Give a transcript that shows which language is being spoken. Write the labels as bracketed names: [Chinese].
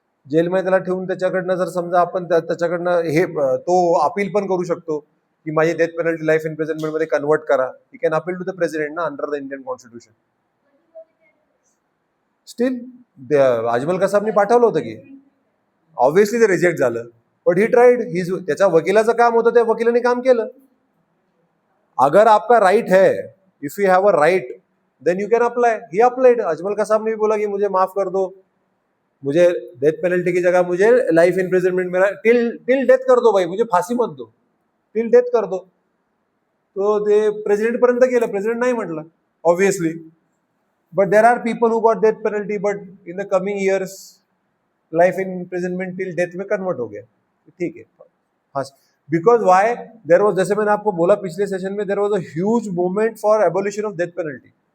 [Marathi] जेलमध्ये त्याला ठेवून त्याच्याकडनं जर समजा आपण त्याच्याकडनं हे तो अपील पण करू शकतो की माझी डेथ पेनल्टी लाईफ इम्प्रिझनमेंट मध्ये कन्वर्ट करा. [English] He can appeal to the president ना, under the Indian constitution. [Marathi] Steel Ajmal कसाबनी पाठवलं होतं की, ऑब्व्हियसली ते रिजेक्ट झालं, [English] But he tried. [Marathi] ही त्याच्या वकिलाचं काम होतं, त्या वकिलाने काम केलं. [Hindi] अगर आपका राइट है, [English] If you have a right, then you can apply. He applied. [Hindi] Ajmal Kasab ने भी बोला कि मुझे माफ कर दो, मुझे डेथ पेनल्टी की जगह मुझे लाइफ इम्प्रिजनमेंट, मेरा टिल टिल डेथ कर दो भाई, मुझे फाशी मत दो, टिल डेथ कर दो. [Marathi] तो ते प्रेसिडेंट पर्यंत गेलं, प्रेसिडेंट नाही म्हटलं obviously. [English] but there are people who got death penalty, but in the coming years life imprisonment till death [Hindi] में कन्वर्ट हो गया. ठीक है, हाँ. [English] because why, there was, [Hindi] जैसे मैंने आपको बोला पिछले सेशन में, [English] There was a huge movement for abolition of death penalty.